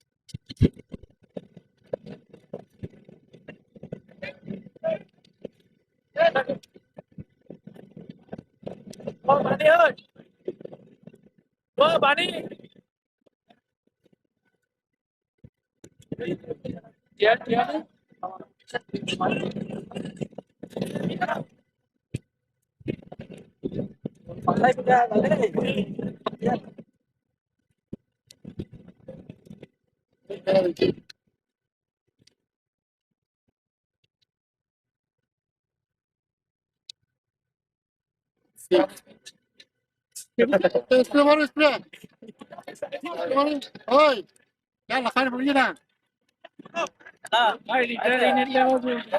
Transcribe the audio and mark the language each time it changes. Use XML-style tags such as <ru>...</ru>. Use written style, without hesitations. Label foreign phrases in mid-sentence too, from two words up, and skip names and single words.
<vi>Ô Bani ơi, ô Bani.</vi> <ms>Dia ni. Pandai juga balik.</ms> <pt>Espera, mano, espera.</pt> <ar>Oi, yalla خلينا بقينا.</ar> <ms>Hai, ini dia tu.</ms>